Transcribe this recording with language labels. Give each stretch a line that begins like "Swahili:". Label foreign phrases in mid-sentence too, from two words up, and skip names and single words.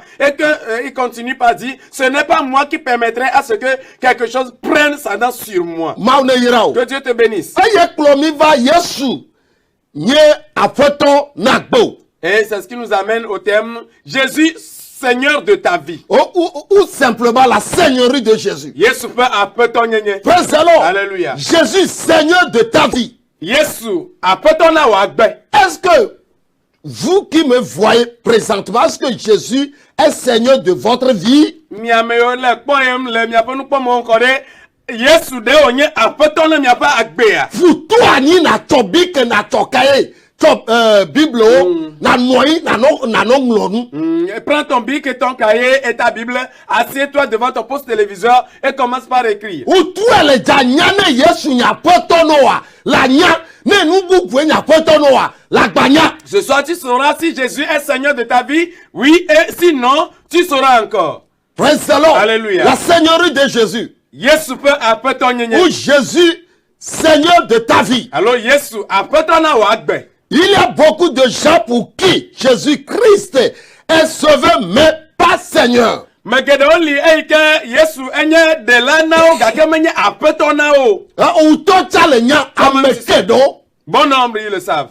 French: Et que il continue par dire, ce n'est pas moi qui permettrai à ce que quelque chose prenne sa dent sur moi. Que Dieu te bénisse. Et c'est ce qui nous amène au thème Jésus, Seigneur de ta vie. Ou simplement la seigneurie de Jésus.
English: Praise the Lord.
French: Alléluia. Jésus, Seigneur de ta vie. Est-ce que vous qui me voyez présentement, est-ce que Jésus est Seigneur de votre vie? Vous toi ni na tobi que na tokaye. Bible, prends ton bic et ton cahier et ta Bible, assieds-toi devant ton poste téléviseur et commence par écrire. Ce soir, tu sauras si Jésus est Seigneur de ta vie, oui, et sinon, tu sauras encore.
English: Praise the Lord.
French: Alléluia. La seigneurie de Jésus. Ou Jésus, Seigneur de ta vie. Alors, Jésus, il y a beaucoup de gens pour qui Jésus-Christ est sauveur, mais pas Seigneur. Bon nombre, ils le savent.